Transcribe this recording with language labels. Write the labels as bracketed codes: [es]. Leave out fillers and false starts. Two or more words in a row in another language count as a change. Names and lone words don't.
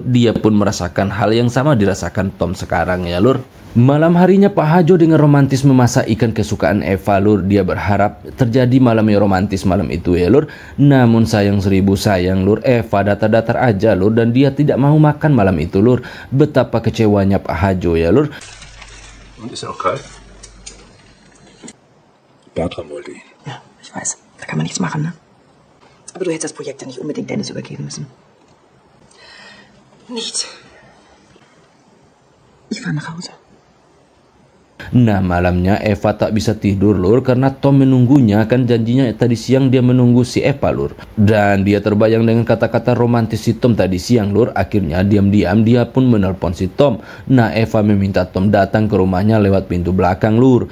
[id] Dia pun merasakan hal yang sama dirasakan Tom sekarang ya lur. Malam harinya Pak Hajo dengan romantis memasak ikan kesukaan Eva lur. Dia berharap terjadi malam yang romantis malam itu ya lur. Namun sayang seribu sayang lur, Eva datar-datar aja lur, dan dia tidak mau makan malam itu lur. Betapa kecewanya Pak Hajo ya lur. [de] Und ist er auch kalt? Bertram wollte ihn. Ja, ich weiß. Da kann man nichts machen, ne? Aber du hättest das Projekt ja nicht unbedingt Dennis übergeben müssen. Nichts. Ich fahre nach Hause. [id] Nah, malamnya Eva tak bisa tidur lur, karena Tom menunggunya, kan janjinya tadi siang dia menunggu si Eva lur. Dan dia terbayang dengan kata-kata romantis si Tom tadi siang lur. Akhirnya diam-diam dia pun menelpon si Tom. Nah, Eva meminta Tom datang ke rumahnya lewat pintu belakang lur.